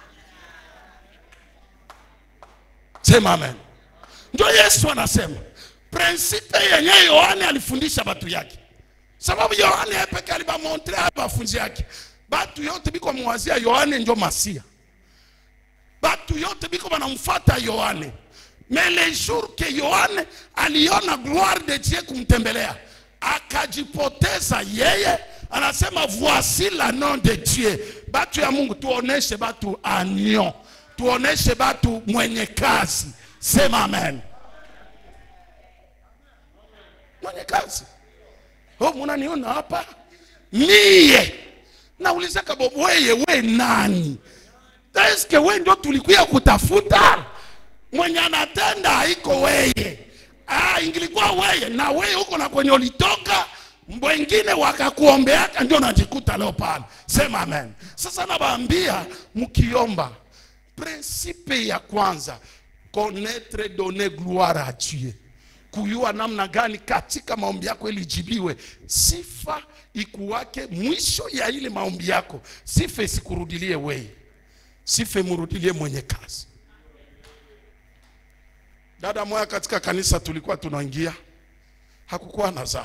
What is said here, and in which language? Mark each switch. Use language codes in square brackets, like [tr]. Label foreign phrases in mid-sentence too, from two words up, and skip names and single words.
[sw] Sema amen. Ndio Yesu anasema prinsipe yenye Yohane alifundisha batu yake. Sababu Yohane yepeke alibamontre abafunzi yake. Batu yote biko muwazia Yohane ndio Masia. Batu yote biko banamfuata Yohane. [fr] Mais le jour que Yohane aliona gloire de Dieu [sw] kumtembelea, akajipoteza yeye. [fr] Anasema voici la nom de Dieu. [sw] Batu ya Mungu tuoneshe batu anyo, tuoneshe batu mwenye kazi. Sema amen. Mwenye kazi. Munaniona hapa mie nauliza kabobo, we nani? Eske we ndio tulikuya kutafuta? Mwenye anatenda haiko weye. Ingilikuwa weye na weye huko na kwenye ulitoka, mwengine wakakuombeaka ndio najikuta leo pale. Sema amen. Sasa nabaambia mkiomba, principe ya kwanza, [fr] connaître, donner gloire à Dieu. [sw] Kujua namna gani katika maombi yako ilijibiwe. Sifa ikuwake mwisho ya ile maombi yako. Sifa isikurudilie wewe, sifa murudilie mwenye kazi. Dada moja katika kanisa tulikuwa tunaingia, hakukuwa Nazaro.